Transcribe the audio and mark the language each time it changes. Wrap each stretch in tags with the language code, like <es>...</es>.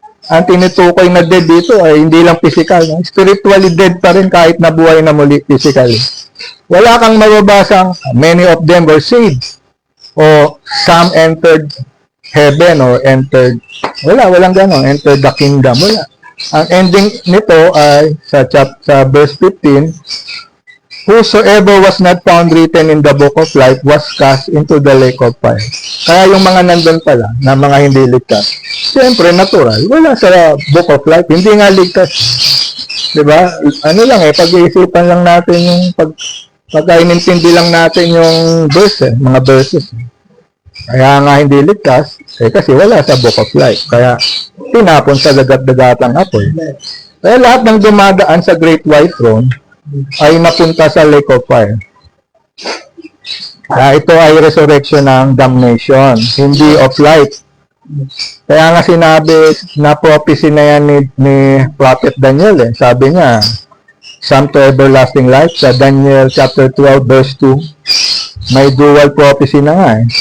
<tl>Ang tinutukoy na dead dito ay hindi lang physical. No? Spiritually dead pa rin kahit nabuhay na muli physically. Wala kang mababasang</tl> <en>many of them were saved. O some entered heaven or entered,</en> <tl>walang ganon,</tl> <en>entered the kingdom.</en> <tl>Wala. Ang ending nito ay sa verse 15,</tl> <en>whosoever was not found written in the book of life was cast into the lake of fire.</en> <tl>Kaya yung mga nandun pala, na mga hindi ligtas, siyempre natural, wala sa book of life, hindi nga ligtas. Diba? Ano lang pag-iisipan lang natin yung pagkainintindi lang natin yung verse, mga verses. Kaya nga hindi ligtas, kasi wala sa book of life. Kaya tinapon sa dagat-dagatang apoy. Kaya lahat ng dumadaan sa Great White Throne ay napunta sa lake of fire. Ito ay resurrection ng damnation, hindi of life. Kaya nga sinabi, na-prophecy na yan ni Prophet Daniel. Sabi niya,</tl> <en>some to everlasting life,</en> <tl>sa Daniel chapter 12 verse 2, may dual prophecy na nga.</tl>